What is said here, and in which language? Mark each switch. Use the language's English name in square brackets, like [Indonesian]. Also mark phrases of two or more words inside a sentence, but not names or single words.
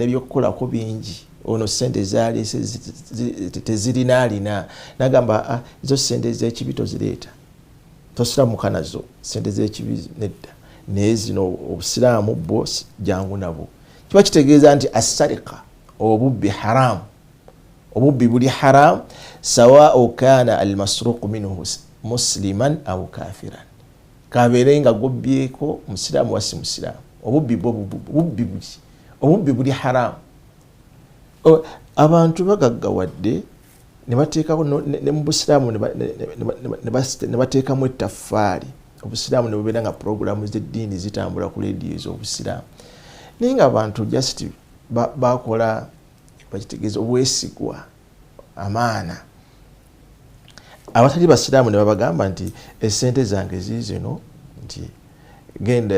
[Ganda] nga n'ebyokukolako bingi ono sente zaali tezirinaalina nagamba ezo sente z'ekibi tozireeta tosiramuka nazo sente z'ekibi nedda naye zino obusiraamu bwo jangu nabo kiba kitegeeza nti assarika obubbi haramu obubbi buli haramu [Arabic] سواء كان المسروق منه مسلما أو كافرا [Ganda] kabeere nga gobbyeko musiraamu wasi musiraamu obubbi buli haramu abantu bagaggawadde ne bateekako ne mu busiraamu ne bateekamu ettaffaali obusiraamu ne bubeera nga puroguramu z'eddiini zitambula ku leediyo ez'obusiraamu naye nga abantu just bakola bakitegeeza obwesigwa amaana abatali basiraamu ne babagamba nti essente zange ziizino nti genda